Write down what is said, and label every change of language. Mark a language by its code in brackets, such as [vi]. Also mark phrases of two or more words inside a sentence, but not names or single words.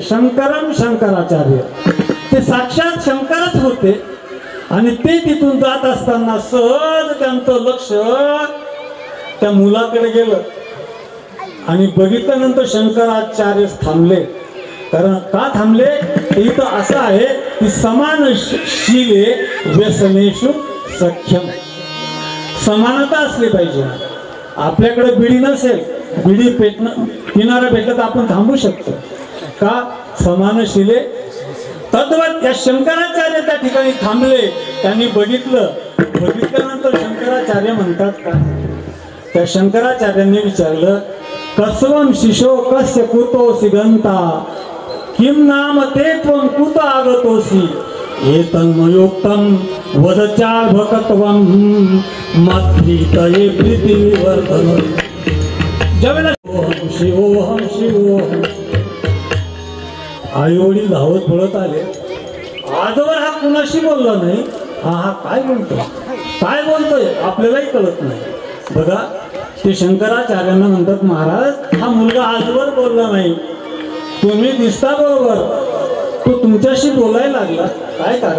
[mr] शंकरम शंकराचार्य, ते साक्षात शंकरच होते. आणि ते तिथून जात असताना सहज त्यांचं लक्ष त्या मुलाकडे गेलं आणि बघितल्यानंतर शंकराचार्य थांबले. कारण का थांबले, इथं असं आहे की [sa] समानशीले व्यसनेषु सख्यम, [mr] समानता असली पाहिजे. आपल्याकडे बिडी नसेल, बिडी पिणारा भेटलं तर आपण थांबू शकतो का, समानशीले. तद्वत त्या शंकराचार्य त्या ठिकाणी थांबले. त्यांनी बघितल्यानंतर शंकराचार्य म्हणतात का, त्या शंकराचार्यांनी विचारलं, [sa] कसवम शिशो कस्य कुतोसी गंता किम नाम ते त्वं कुत आगतोसी एतन्मयोक्तं वदचार्भकत्वं मद्भीतये प्रीतिवर्धन. [mr] ज्यावेळेला [sa] ओहम शिवोहम शिवोहम [mr] आई वडील धावत पळत आले. आजवर हा कुणाशी बोलला नाही. हा काय बोलतोय, काय बोलतोय आपल्यालाही कळत नाही. बघा, ते शंकराचार्यांना म्हणतात, महाराज हा मुलगा आजवर बोलला नाही, तुम्ही दिसता बरोबर, तो तुमच्याशी बोलायला लागला, काय कारण.